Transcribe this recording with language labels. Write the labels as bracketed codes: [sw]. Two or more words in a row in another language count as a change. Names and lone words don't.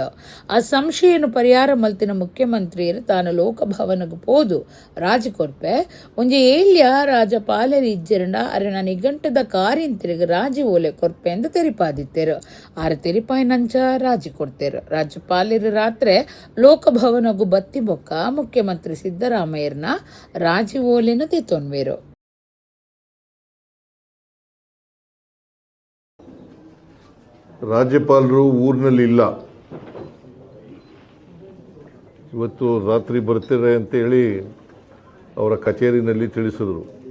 [tcy] ಆ ಸಂಶಯನು ಪರಿಹಾರ ಮಲ್ತಿನ ಮುಖ್ಯಮಂತ್ರಿಯರು ತಾನು ಲೋಕಭವನಗೆ ಪೋದು ರಾಜಕೊರ್ಪೆ ಒಂಜಿ ಏಳ್ಯ ರಾಜ್ಯಪಾಲರು ಇಜ್ಜರಂಡ ಅರೆನ ನಿಘಂಟದ ಕಾರ್ಯಂತರಿಗೆ ರಾಜಿ ಓಲೆ ಕೊರ್ಪೆ ಎಂದು ತೆರಿಪಾದಿತ್ತೇರು. 6 ತೆರಿಪಾಯಿನಂಚ ರಾಜಿ ಕೊಡ್ತೇರು. ರಾಜ್ಯಪಾಲರು ರಾತ್ರಿ ಲೋಕಭವನಗೂ ಬತ್ತಿ ಬೊಕ್ಕ ಮುಖ್ಯಮಂತ್ರಿ ಸಿದ್ದರಾಮಯ್ಯರನ ರಾಜಿ ಓಲೆನ ತೆತ್ತೊನ್ವೇರು. [kn] ರಾಜ್ಯಪಾಲರು ಊರಿನಲ್ಲಿ ಇಲ್ಲ, ಇವತ್ತು ರಾತ್ರಿ ಬರ್ತಾರೆ ಅಂತ ಹೇಳಿ ಅವರ ಕಚೇರಿನಲ್ಲಿ ತಿಳಿಸಿದ್ರು.